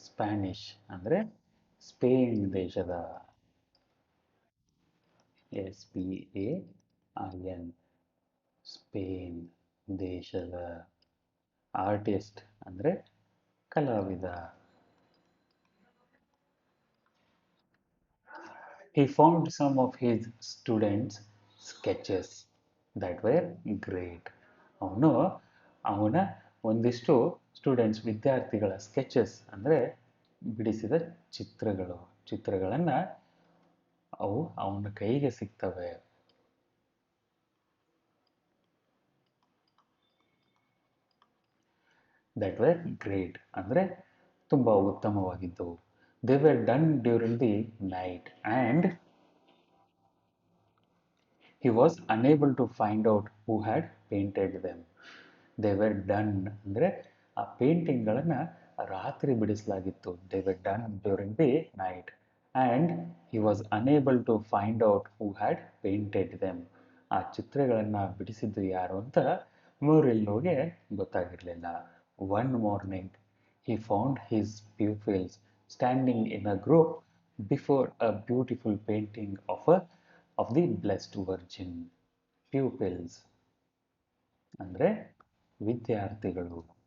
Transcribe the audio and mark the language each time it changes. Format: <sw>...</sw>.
<kn>Spanish ಅಂದರೆ Spain ದೇಶದ, SPAIN, Spain ದೇಶದ ಆರ್ಟಿಸ್ಟ್ ಅಂದರೆ ಕಲಾವಿದ.</kn> <en>He found some of his students' sketches that were great.</en> <kn>ಅವನು ಅವನ ಒಂದಿಷ್ಟು ಸ್ಟೂಡೆಂಟ್ಸ್ ವಿದ್ಯಾರ್ಥಿಗಳ ಸ್ಕೆಚಸ್ ಅಂದರೆ ಬಿಡಿಸಿದ ಚಿತ್ರಗಳನ್ನು ಅವು ಅವನ ಕೈಗೆ ಸಿಗ್ತವೆ.</kn> <en>that were great</en> <kn>ಅಂದರೆ ತುಂಬ ಉತ್ತಮವಾಗಿದ್ದವು.</kn> <en>They were done during the night and he was unable to find out who had painted them. They were done</en> <kn>ಅಂದರೆ ಆ ಪೇಂಟಿಂಗ್ಗಳನ್ನು ರಾತ್ರಿ ಬಿಡಿಸಲಾಗಿತ್ತು.</kn> <en>They were done during the night and he was unable to find out who had painted them.</en> <kn>ಆ ಚಿತ್ರಗಳನ್ನು ಬಿಡಿಸಿದ್ದು ಯಾರು ಅಂತ ಮುರಿಲ್ಲೋಗೆ ಗೊತ್ತಾಗಿರಲಿಲ್ಲ.</kn> <en>One morning he found his pupils standing in a group before a beautiful painting of the Blessed Virgin.</en> <kn>Pupils ಅಂದರೆ ವಿದ್ಯಾರ್ಥಿಗಳು.</kn>